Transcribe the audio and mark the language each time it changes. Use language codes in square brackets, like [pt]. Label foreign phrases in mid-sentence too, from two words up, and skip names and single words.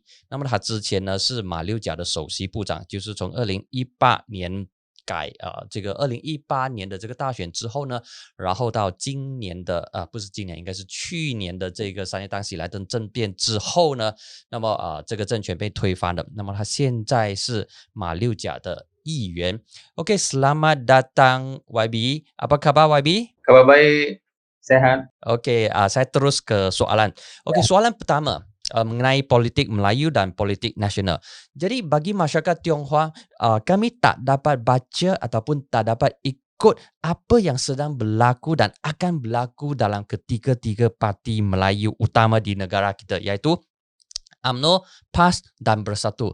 [zh] 那么他之前呢是马六甲的首席部长，就是从2018年这个2018年的这个大选之后呢，然后到今年的不是今年，应该是去年的这个3月当喜来登政变之后呢，那么这个政权被推翻了。那么他现在是马六甲的议员。 [ms] OK, selamat datang YB. Apa khabar YB? Khabar baik, sehat. Okey, saya terus ke soalan. Okey, soalan pertama mengenai politik Melayu dan politik nasional. Jadi bagi masyarakat Tionghoa, kami tak dapat baca ataupun tak dapat ikut apa yang sedang berlaku dan akan berlaku dalam ketiga-tiga parti Melayu utama di negara kita, iaitu UMNO, PAS dan Bersatu.